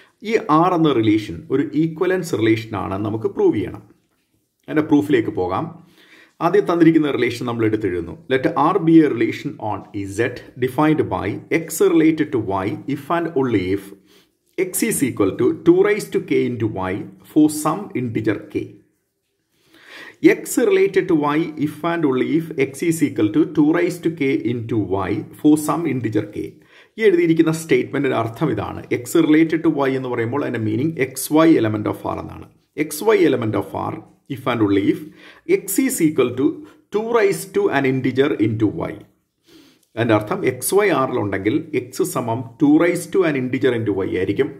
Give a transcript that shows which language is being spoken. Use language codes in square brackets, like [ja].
[ml] ഈ ആർ എന്ന റിലേഷൻ ഒരു ഈക്വലൻസ് റിലേഷൻ ആണെന്ന് നമുക്ക് പ്രൂവ് ചെയ്യണം. അതിൻ്റെ പ്രൂഫിലേക്ക് പോകാം. ആദ്യം തന്നിരിക്കുന്ന റിലേഷൻ നമ്മൾ എടുത്തെഴുതുന്നു. [en] Let R be a relation on Z defined by x related to y if and only if x is equal to 2 raised to k into y for some integer k. x related to y if and only if x is equal to 2 raised to k into y for some integer k. [ml] ഈ എഴുതിയിരിക്കുന്ന സ്റ്റേറ്റ്മെൻറ്റിൻ്റെ അർത്ഥം ഇതാണ്. X related to Y എന്ന് പറയുമ്പോൾ അതിൻ്റെ meaning X Y element of R എന്നാണ്. [en] X y element of R if and only if x is equal to 2 raise to an integer into y. [ml] അതിൻ്റെ അർത്ഥം എക്സ് വൈ ആറിലുണ്ടെങ്കിൽ എക്സ് സമം 2 raise to an integer into Y ആയിരിക്കും.